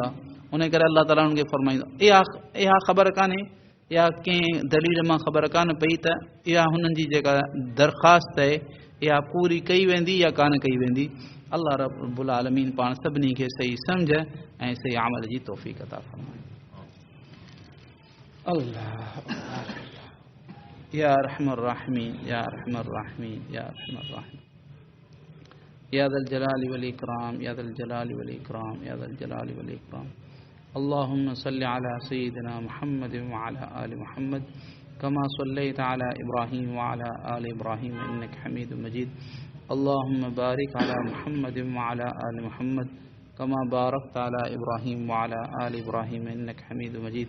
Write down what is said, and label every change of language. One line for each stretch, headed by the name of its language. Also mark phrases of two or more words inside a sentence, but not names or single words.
Sindhi: उन करे
Arabic: الله تعالى
Sindhi: उन्हनि खे फरमाईंदो, इहा ख़बर कान्हे या कंहिं दलील मां ख़बर कान पई त इहा हुननि जी जेका दरख़्वास्त आहे इहा पूरी कई वेंदी या कान कई वेंदी।
Arabic: الله رب العالمين
Sindhi: पाण सभिनी खे सही सम्झ ऐं सही अमल जी तौफ़ीक़ अता फरमाए।
Arabic: الله يا أرحم الراحمين يا أرحم الراحمين يا أرحم الراحمين يا ذا الجلال والإكرام يا ذا الجلال والإكرام يا ذا الجلال والإكرام. اللهم صل على سيدنا محمد وعلى آل محمد كما صليت على إبراهيم وعلى آل إبراهيم إنك حميد مجيد. اللهم بارك على محمد وعلى آل محمد كما باركت على إبراهيم وعلى آل إبراهيم إنك حميد مجيد.